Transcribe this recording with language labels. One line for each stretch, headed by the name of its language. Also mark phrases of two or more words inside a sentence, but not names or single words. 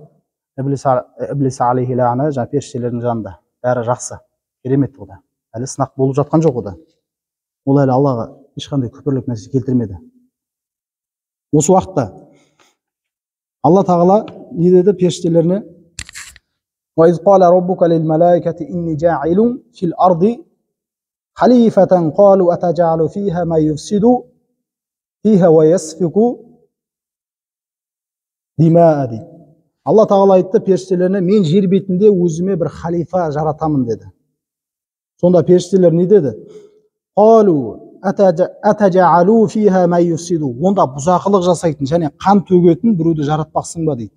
Kazakh: Іблис
Arabic: عليه اللعنة
Kazakh: жаңа періштелердің жанында. Бәрі жақсы, керемет ода. Әлі сынақ болып жатқан жоқ ода. Ол әлі Аллаға ешқандай күпірлік нәрсе келтірмеді. Осы уақытта Алла Тағала не деді періштелеріне?
Arabic: وإذ قال ربك للملائكة إني جاعل في الأرض خليفة قالوا أتجعل فيها ما يفسد فيها ويسفك دماء
Kazakh: дейді. Алла тағала айтты періштелеріне, мен жер бетінде өзіме бір халифа жаратамын деді. Сонда періштелер не деді?
Arabic: قالوا أتجعل فيها ما يفسد.
Kazakh: Онда бұзақылық жасайтын және қан төгетін біреуді жаратпақсың ба дейді.